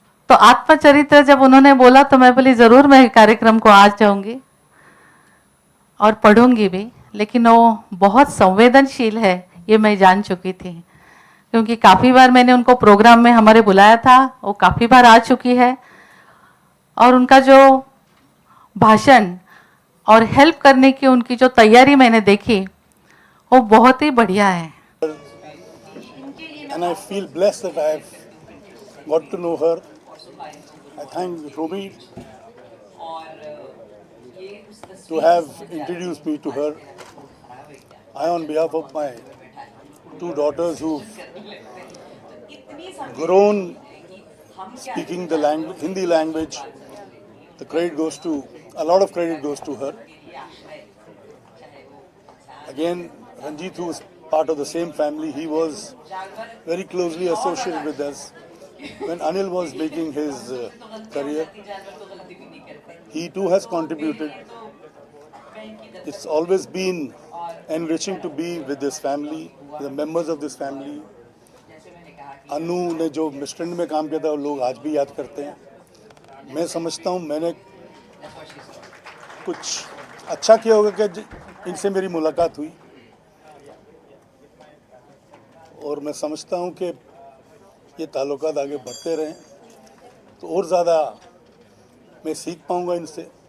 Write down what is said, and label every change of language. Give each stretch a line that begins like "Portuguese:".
Hindi: तो आत्मचरित्र जब उन्होंने बोला तो मैं बोली जरूर मैं कार्यक्रम को आ जाऊंगी और पढ़ूंगी भी, लेकिन वो बहुत संवेदनशील है ये मैं जान चुकी थी, क्योंकि काफ़ी बार मैंने उनको प्रोग्राम में हमारे बुलाया था, वो काफ़ी बार आ चुकी है और उनका जो भाषण और हेल्प करने की उनकी जो तैयारी मैंने देखी वो बहुत ही बढ़िया है।
English: And I feel blessed that I have got to know her. I thank Ruby to have introduced me to her. I, on behalf of my 2 daughters who've grown speaking the language, Hindi language, a lot of credit goes to her. Again, Ranjit, who was part of the same family, he was very closely associated with us. When Anil was making his career, he too has contributed. It's always been enriching to be with this family, the members of this family.
Hindi: अनु ने जो मिस्ट्रेंड में काम किया था वो लोग आज भी याद करते हैं। मैं समझता हूँ मैंने कुछ अच्छा किया होगा कि इनसे मेरी मुलाकात हुई, और मैं समझता हूँ कि ये ताल्लुकात आगे बढ़ते रहें तो और ज़्यादा मैं सीख पाऊँगा इनसे।